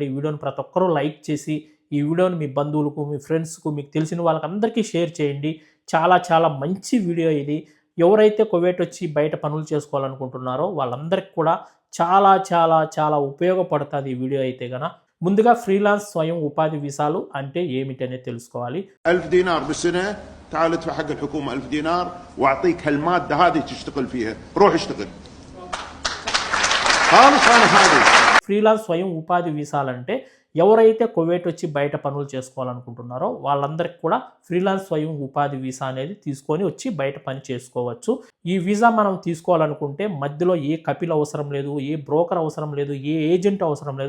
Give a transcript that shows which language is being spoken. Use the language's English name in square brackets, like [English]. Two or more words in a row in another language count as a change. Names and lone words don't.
[Telugu] ఈ వీడియోని ప్రతి ఒక్కరూ లైక్ చేసి ఈ వీడియోని మీ బంధువులకు, మీ ఫ్రెండ్స్‌కు, మీకు తెలిసిన వాళ్ళకందరికీ షేర్ చేయండి. చాలా చాలా మంచి వీడియో ఇది. ఎవరైతే కువైట్ వచ్చి బయట పనులు చేసుకోవాలనుకుంటున్నారో వాళ్ళందరికీ కూడా చాలా చాలా చాలా ఉపయోగపడుతుంది ఈ వీడియో అయితే గన. ముందుగా ఫ్రీలాన్స్ స్వయం ఉపాధి వీసాలు అంటే ఏమిటి అనేది తెలుసుకోవాలి. [Arabic] 1000 دينار بالسنة. تعال ادفع حق الحكومة 1000 دينار واعطيك هالمادة هذه تشتغل فيها، روح اشتغل. خالص انا هذه. [Telugu] ఫ్రీలాన్స్ స్వయం ఉపాధి వీసాలంటే ఎవరైతే కువైట్ వచ్చి బయట పనులు చేసుకోవాలనుకుంటున్నారో వాళ్ళందరికీ కూడా ఫ్రీలాన్స్ స్వయం ఉపాధి వీసా అనేది తీసుకొని వచ్చి బయట పని చేసుకోవచ్చు. ఈ వీసా మనం తీసుకోవాలనుకుంటే మధ్యలో ఏ కపిల్ అవసరం లేదు, ఏ బ్రోకర్ అవసరం లేదు, ఏ ఏజెంట్ అవసరం లేదు.